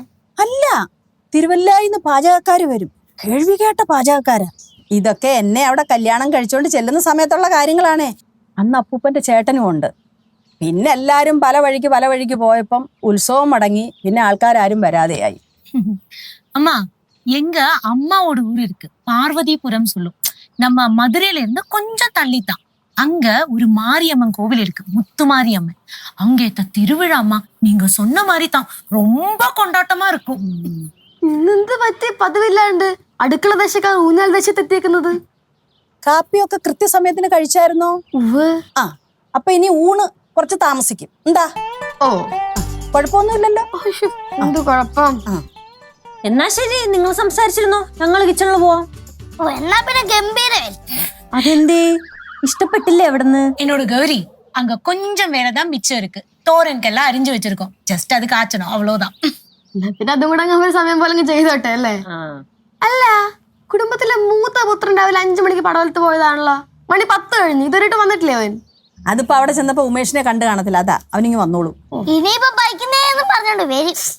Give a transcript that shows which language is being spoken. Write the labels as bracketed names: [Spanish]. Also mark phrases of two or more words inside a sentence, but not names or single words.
[Malayalam] അല്ല, തിരുവല്ലായിന്ന് പാചകക്കാര് വരും. കേൾവി കേട്ട പാചകക്കാരാ. ഇതൊക്കെ എന്നെ അവിടെ കല്യാണം കഴിച്ചോണ്ട് ചെല്ലുന്ന സമയത്തുള്ള കാര്യങ്ങളാണേ. അന്ന് അപ്പൂപ്പന്റെ ചേട്ടനും ഉണ്ട്. പിന്നെ എല്ലാരും പല വഴിക്ക് പോയപ്പം ഉത്സവം മടങ്ങി. പിന്നെ ആൾക്കാരും വരാതെയായി. [Tamil] அம்மா எங்க அம்மாவோட ஊர் இருக்கு, பார்வதிபுரம் சொல்லும். நம்ம மதுரையில இருந்து கொஞ்சம் தள்ளித்தான். அங்க ஒரு மாரியம்மன் கோவில் இருக்கு, முத்துமாரியம்மன். அங்க திருவிழாமா நீங்க சொன்ன மாதிரி தான் ரொம்ப கொண்டாட்டமா இருக்கும். [Malayalam] ഇന്നെന്ത് പറ്റി പതിവില്ലാണ്ട് അടുക്കള ദശക്കാർ ഊഞ്ഞാൽ ദശത്തെത്തിയേക്കുന്നത്? കാപ്പിയൊക്കെ കൃത്യസമയത്തിന് കഴിച്ചായിരുന്നോ? ആ, അപ്പൊ ഇനി ഊണ് കുറച്ച് താമസിക്കും. എന്താ? ഓ, കുഴപ്പമൊന്നുമില്ലല്ലോ. എന്ത് കുഴപ്പം? എന്നാ ശരി, നിങ്ങൾ സംസാരിച്ചിരുന്നോ? ഞങ്ങൾ കിച്ചണിൽ പോവാം. ഓ, എന്നാ പിന്നെ ഗംഭീരം. അതെന്തേ, ഇഷ്ടപ്പെട്ടില്ലേ അവിടുന്ന്? [Tamil] என்னோட கௌரி, அங்க கொஞ்சம் வேலைதான் மிச்சம் இருக்கு. தோரனுக்கெல்லாம் அரிஞ்சு வச்சிருக்கோம், ஜஸ்ட் அது காய்ச்சணும், அவ்வளவுதான். [Malayalam] പിന്നെ അതും കൂടെ അങ്ങ് സമയം പോലെ ചെയ്തോട്ടെ അല്ലേ? അല്ല, കുടുംബത്തിലെ മൂത്ത പുത്രൻ രാവിലെ 5 മണിക്ക് പടവലത്ത് പോയതാണല്ലോ. മണി 10 കഴിഞ്ഞു, ഇതുവരെയായിട്ട് വന്നിട്ടില്ലേ അവൻ? അതിപ്പോ അവിടെ ചെന്നപ്പോ ഉമേഷിനെ കണ്ടു കാണത്തില്ല, അതാ അവനിങ്ങ് വന്നോളൂ. ഇനിയിപ്പോ ബൈക്കിന്നേന്ന് പറഞ്ഞോണ്ട് വരും.